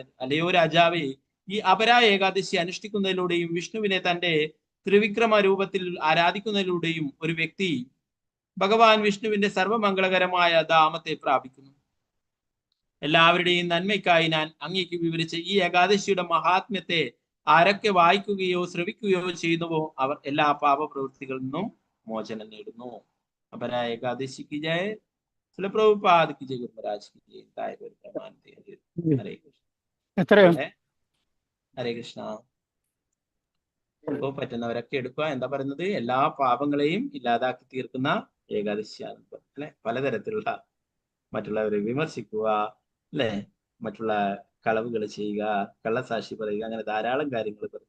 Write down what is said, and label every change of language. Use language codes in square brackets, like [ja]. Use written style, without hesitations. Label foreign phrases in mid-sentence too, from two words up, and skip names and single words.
[ml] അല്ലയോ രാജാവേ, ഈ അപരാ ഏകാദശി അനുഷ്ഠിക്കുന്നതിലൂടെയും വിഷ്ണുവിനെ തന്റെ ത്രിവിക്രമ രൂപത്തിൽ ആരാധിക്കുന്നതിലൂടെയും ഒരു വ്യക്തി ഭഗവാൻ വിഷ്ണുവിന്റെ സർവമംഗളകരമായ ധാമത്തെ പ്രാപിക്കുന്നു. എല്ലാവരുടെയും നന്മയ്ക്കായി ഞാൻ അങ്ങേക്ക് വിവരിച്ച ഈ ഏകാദശിയുടെ മഹാത്മ്യത്തെ ആരൊക്കെ വായിക്കുകയോ ശ്രവിക്കുകയോ ചെയ്യുന്നുവോ അവർ എല്ലാ പാപപ്രവൃത്തികളിൽ നിന്നും മോചനം നേടുന്നു. അപരാ ഏകാദശിക്ക് ജയ. [hi] പ്രഭുപാദ് की जय, गुरुराज की जय, हरे कृष्ण. [ml] ഹരേ കൃഷ്ണ. ഇപ്പോ പറ്റുന്നവരൊക്കെ എടുക്കുക. എന്താ പറയുന്നത്? എല്ലാ പാപങ്ങളെയും ഇല്ലാതാക്കി തീർക്കുന്ന ഏകാദശിയാണ് അല്ലെ. പലതരത്തിലുള്ള മറ്റുള്ളവരെ വിമർശിക്കുക, അല്ലെ, മറ്റുള്ള കളവുകൾ ചെയ്യുക, കള്ളസാക്ഷി പറയുക, അങ്ങനെ ധാരാളം കാര്യങ്ങൾ പറയുന്നത്.